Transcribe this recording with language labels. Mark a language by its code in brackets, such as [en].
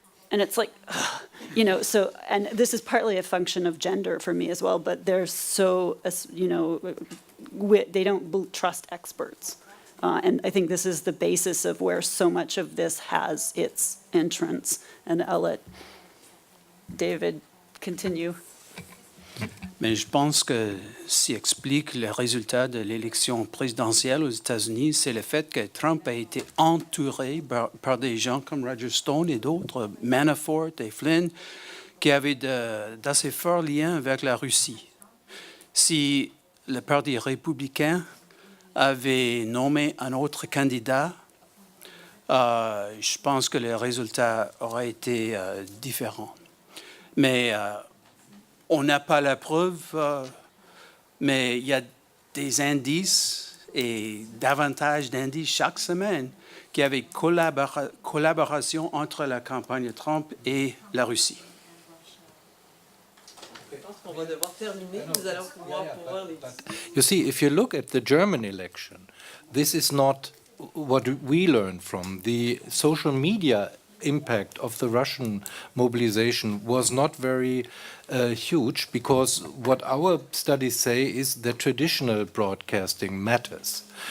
[en] And it's like, ugh, so, and this is partly a function of gender for me as well, but they're so, they don't trust experts. And I think this is the basis of where so much of this has its entrance. And I'll let David continue. [fr] Mais je pense que ce qui explique le résultat de l'élection présidentielle aux États-Unis, c'est le fait que Trump a été entouré par des gens comme Roger Stone et d'autres, Manafort et Flynn, qui avaient d'assez forts liens avec la Russie. Si le Parti républicain avait nommé un autre candidat, je pense que le résultat aurait été différent. Mais on n'a pas la preuve, mais il y a des indices et davantage d'indices chaque semaine qu'il y avait collaboration entre la campagne de Trump et la Russie. Je pense qu'on va devoir terminer, nous allons pouvoir voir les... [en] You see, if you look at the German election, this is not what we learned from. The social media impact of the Russian mobilization was not very huge, because what our studies say is that traditional broadcasting matters.